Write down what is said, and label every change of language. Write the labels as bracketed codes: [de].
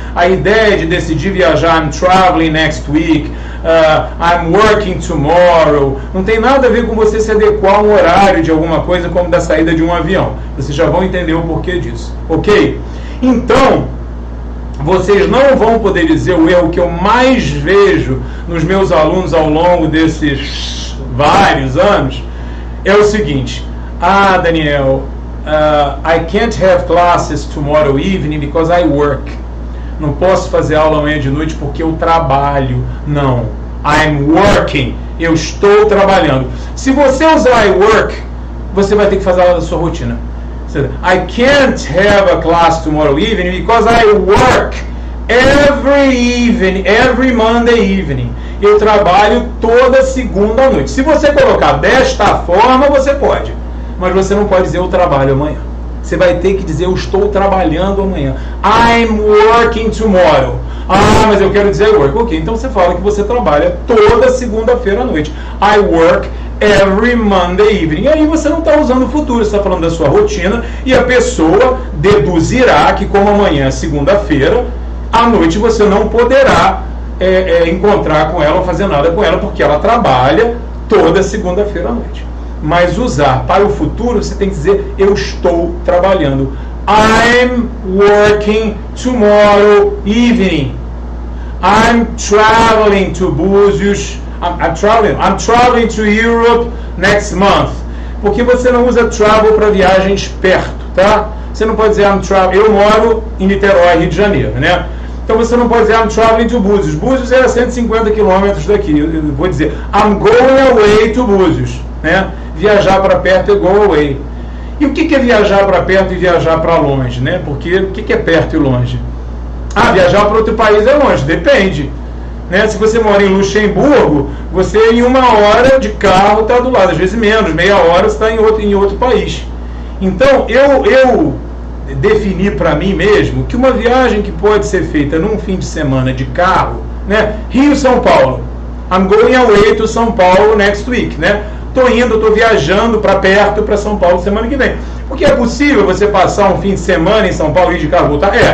[pt] A ideia de decidir viajar, [en] I'm traveling next week, I'm working tomorrow, [pt] não tem nada a ver com você se adequar a um horário de alguma coisa como da saída de um avião. Vocês já vão entender o porquê disso. Ok? Então, vocês não vão poder dizer o erro que eu mais vejo nos meus alunos ao longo desses vários anos. É o seguinte, Daniel, [en] I can't have classes tomorrow evening because I work. [pt] Não posso fazer aula amanhã de noite porque eu trabalho. Não. [en] I'm working. [pt] Eu estou trabalhando. Se você usar [en] I work, [pt] você vai ter que fazer aula da sua rotina. [en] I can't have a class tomorrow evening because I work every Monday evening. [pt] Eu trabalho toda segunda à noite. Se você colocar desta forma, você pode. Mas você não pode dizer eu trabalho amanhã. Você vai ter que dizer eu estou trabalhando amanhã. [en] I'm working tomorrow. [pt] Mas eu quero dizer [en] work. [pt] Ok, então você fala que você trabalha toda segunda-feira à noite. [en] I work every Monday evening. [pt] E aí você não está usando o futuro, você está falando da sua rotina e a pessoa deduzirá que como amanhã é segunda-feira, à noite você não poderá encontrar com ela ou fazer nada com ela porque ela trabalha toda segunda-feira à noite. Mas usar para o futuro, você tem que dizer eu estou trabalhando. [en] I'm working tomorrow evening. I'm traveling to Búzios. I'm traveling to Europe next month. [pt] Porque você não usa travel para viagens perto, tá? Você não pode dizer eu moro em Niterói, Rio de Janeiro, né? Então você não pode dizer [en] I'm traveling to Búzios. [pt] Búzios é a 150 quilômetros daqui. Eu vou dizer [en] I'm going away to Búzios, [pt] né? Viajar para perto é go away. E o que é viajar para perto e viajar para longe, né? Porque o que é perto e longe? Viajar para outro país é longe, depende. Né? Se você mora em Luxemburgo, você em 1 hora de carro está do lado, às vezes menos, meia hora você está em outro país. Então eu defini para mim mesmo que uma viagem que pode ser feita num fim de semana de carro, né? Rio-São Paulo. [en] I'm going away to São Paulo next week, né? [pt] Estou viajando para perto, para São Paulo semana que vem. Porque é possível você passar um fim de semana em São Paulo e ir de carro voltar?